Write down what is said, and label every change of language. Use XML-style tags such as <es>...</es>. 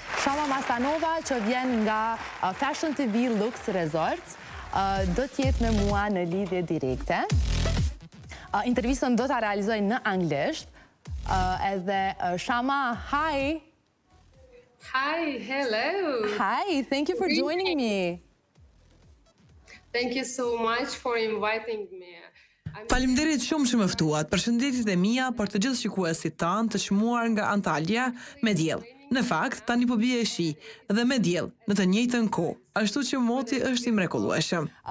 <sq>Shama Mastanova që vjen nga Fashion TV Lux Resorts, do t'jetë me mua në lidhje direkte. Intervistën do t'a realizoj në anglisht, edhe Shama, hi!</sq> <en>Hi, hello! Hi, thank you for joining me. Thank you so much for inviting me.</en> <sq>Faleminderit shumë që më ftuat. Përshëndetjet e mia për të gjithë shikuesit tanë të çmuar nga Antalya me diell. Në fakt, tani po bie shi dhe me diell në të njëjtën kohë. Ashtu që moti është i mrekullueshëm.</sq>